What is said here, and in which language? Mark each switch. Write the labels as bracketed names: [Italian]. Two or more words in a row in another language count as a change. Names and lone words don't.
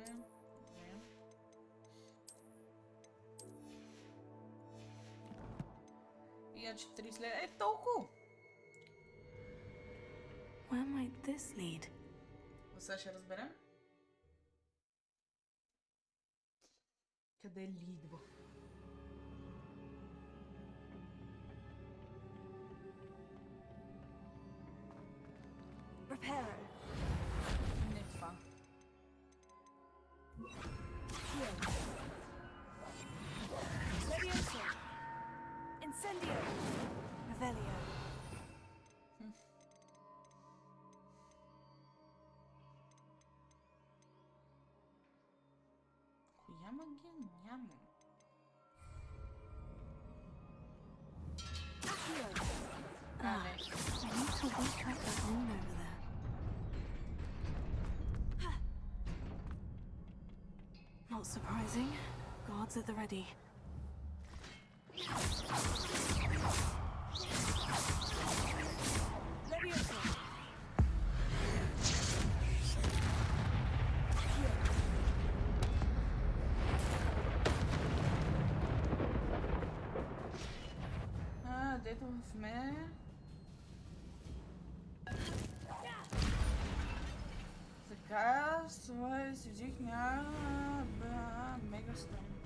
[Bulgarian] Добре. Иначе 3 след... толкова! [English] Where might this lead? [Bulgarian] Сега ще разберем. Къде лидва? Reparo. Не това. Levioso. Incendio. Revelio. Коя магия няма? [English] I need to work out that room over there. Not surprising. Guards at the ready. Levioso. [Bulgarian] Дето в мен... Така, това си взих мегастон.